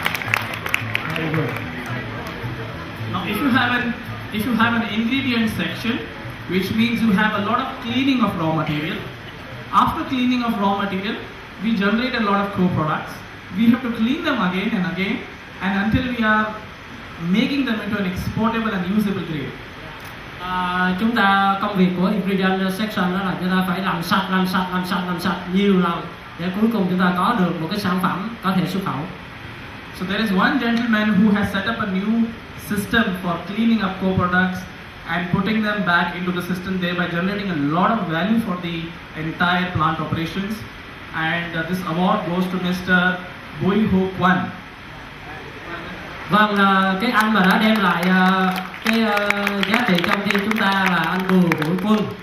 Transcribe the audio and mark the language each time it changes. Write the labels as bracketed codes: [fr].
[en] now if you have an ingredient section, which means you have a lot of cleaning of raw material. After cleaning of raw material, we generate a lot of co-products. We have to clean them again and again, and until we are making them into an exportable and usable grade. [vi] Chúng ta công việc của ingredient section đó là chúng ta phải làm sạch nhiều lần để cuối cùng chúng ta có được một cái sản phẩm có thể xuất khẩu. [en] So there is one gentleman who has set up a new system for cleaning up co-products and putting them back into the system, thereby generating a lot of value for the entire plant operations. And this award goes to Mr. Quay. [vi] Vâng, cái anh mà đã đem lại cái giá trị trong team chúng ta là anh Bùi Quân.